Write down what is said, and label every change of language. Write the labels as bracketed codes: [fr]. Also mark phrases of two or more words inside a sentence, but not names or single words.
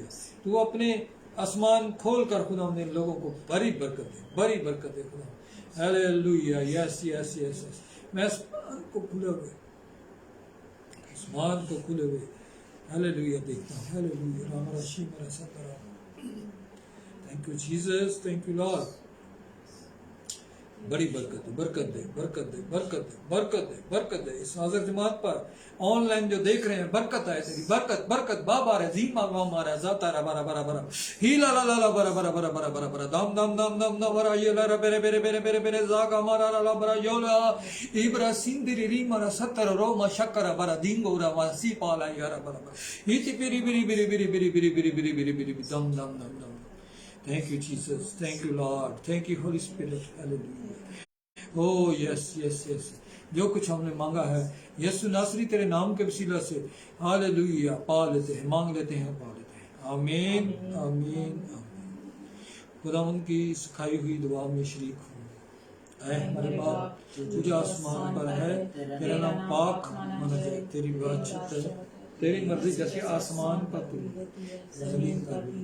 [hi] तू अपने आसमान खोल कर खुदा इन लोगों को बड़ी बरकत दे, बड़ी बरकत दे खुदा हालेलुया। [en] yes yes yes yes. [hi] मैं आसमान को खुले हुए, आसमान को खुले हुए हालेलुया देखता हूँ हालेलुया। हमारा शी मेरा सदरा, [en] thank you Jesus, thank you Lord. [hi] बड़ी बरकत दे, बरकत दे, बरकत दे, बरकत दे, बरकत दे, बरकत दे। इस हाजिर जमात पर ऑनलाइन जो देख रहे हैं, बरकत आए तेरी, बरकत बरकत बाबा रे जीमा मामा रे जाता रे बरा बरा बरा ही ला ला ला बरा बरा बरा बरा बरा बरा दम दम दम दम दम बरा ये ला रे बेरे बेरे बेरे बेरे बेरे जागा मारा ला बरा योला इब्रा सिंदरी री मारा सत्तर रो मा शक्कर बरा दिंगो रा मा सी पाला यारा बरा बरा इति बिरी बिरी बिरी बिरी बिरी बिरी बिरी बिरी बिरी बिरी दम दम दम दम। [en] Thank you Jesus, thank you Lord, thank you Holy Spirit, hallelujah. Oh yes yes yes, [hi] जो कुछ हमने मांगा है यीशु नासरी तेरे नाम के वसीला से हालेलुया पा लेते हैं, मांग लेते हैं, पा लेते हैं। आमीन आमीन आमीन। खुदा उनकी सिखाई हुई दुआ में शरीक हूँ। ऐ हमारे बाप जो आसमान पर है, तेरा नाम पाक माना जाए, तेरी बादशाहत है, तेरी मर्जी जैसे आसमान पर तू जमीन पर भी।